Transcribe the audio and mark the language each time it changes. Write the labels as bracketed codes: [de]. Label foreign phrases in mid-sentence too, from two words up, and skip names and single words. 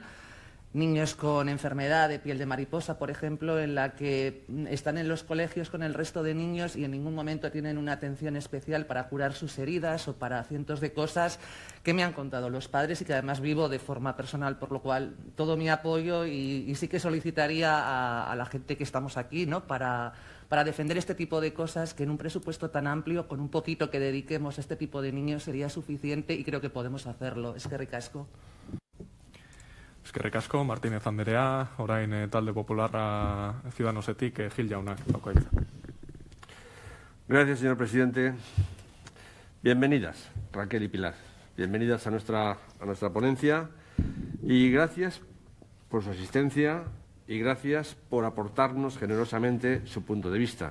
[es] Niños con enfermedad de piel de mariposa, por ejemplo, en la que están en los colegios con el resto de niños y en ningún momento tienen una atención especial para curar sus heridas o para cientos de cosas que me han contado los padres y que además vivo de forma personal, por lo cual todo mi apoyo y sí que solicitaría a la gente que estamos aquí, ¿no?, para defender este tipo de cosas, que en un presupuesto tan amplio, con un poquito que dediquemos a este tipo de niños sería suficiente y creo que podemos hacerlo. [eu] Eskerrik asko. Eskerrik asko, Martínez Andrea, orain talde popularra Ciudadanosetik, Gil Jaunak dauka hitza. [es] Gracias, señor presidente. Bienvenidas, Raquel y Pilar. Bienvenidas a nuestra ponencia y gracias por su asistencia y gracias por aportarnos generosamente su punto de vista.